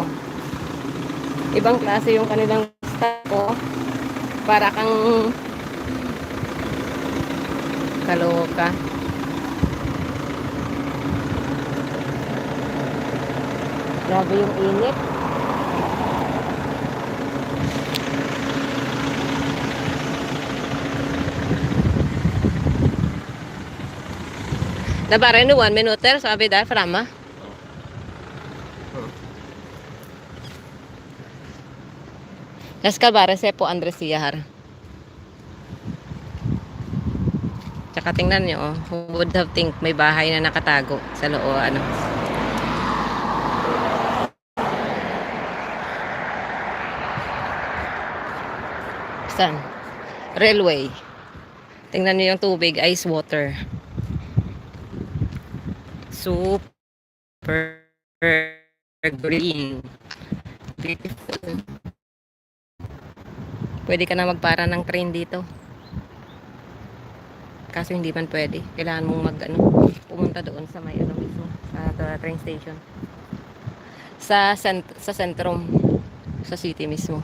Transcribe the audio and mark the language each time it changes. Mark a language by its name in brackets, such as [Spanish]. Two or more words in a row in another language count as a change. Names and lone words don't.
[Filipino] Ibang klase yung kanilang stop ko. Para kang kaloka. Grabe yung init. [Swedish] Det är bara 1 minuter så är vi där framme. Jag ska bara se på andra sidan här. [Filipino] Tsaka tingnan nyo, [English] oh, who would have think [Filipino] may bahay na nakatago sa loob, ano. Saan? Railway. Tingnan nyo yung tubig, [English] ice water. Super green. Beautiful. [Filipino] Pwede ka na magpara ng train dito. Kaso hindi man pwede. Kailangan mong pumunta doon sa may mismo, sa train station. Sa sentrum, sa city mismo.